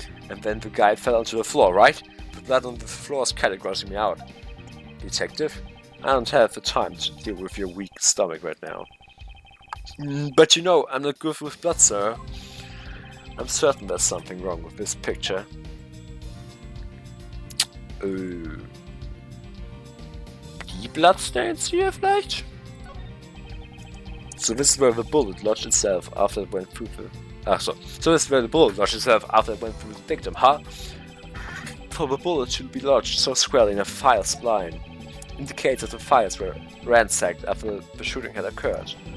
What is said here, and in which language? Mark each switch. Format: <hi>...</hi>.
<en>And then the guy fell onto the floor, right? The blood on the floor is kind of grossing me out. Detective, I don't have the time to deal with your weak stomach right now. But you know, I'm not good with blood, sir. I'm certain there's something wrong with this picture.</en> <de>Die Bloodstains hier vielleicht?</de> <en>So this is where the bullet lodged itself after it went through the... So this is where the bullet lodged itself after it went through the victim, huh? For the bullet to be lodged so squarely in a file spine indicates that the files were ransacked after the shooting had occurred.</en>